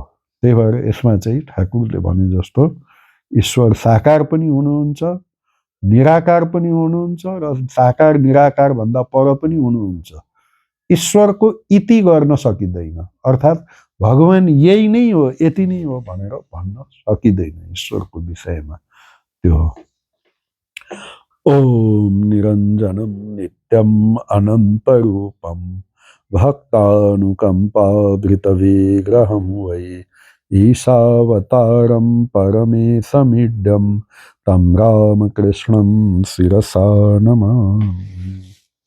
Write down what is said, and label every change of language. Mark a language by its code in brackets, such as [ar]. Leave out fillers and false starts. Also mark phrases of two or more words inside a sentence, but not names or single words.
[ne] त्यही भएर यसमा चाहिँ ठाकुरले भने जस्तो ईश्वर साकार पनि हुनुहुन्छ, निराकार पनि हुनुहुन्छ र साकार निराकार भन्दा पर पनि हुनुहुन्छ। ईश्वरको इति गर्न सकिँदैन, अर्थात् भगवान यही नै हो, यति नै हो भनेर भन्न सकिँदैन ईश्वरको विषयमा। त्यो हो। [sa] ओम निरञ्जनम नित्यम अनंत रूपम भक्तानुकंपावृत विग्रहं वै ईशावतारं परमेशमिड्यं तं रामकृष्णं शिरसा नमामि।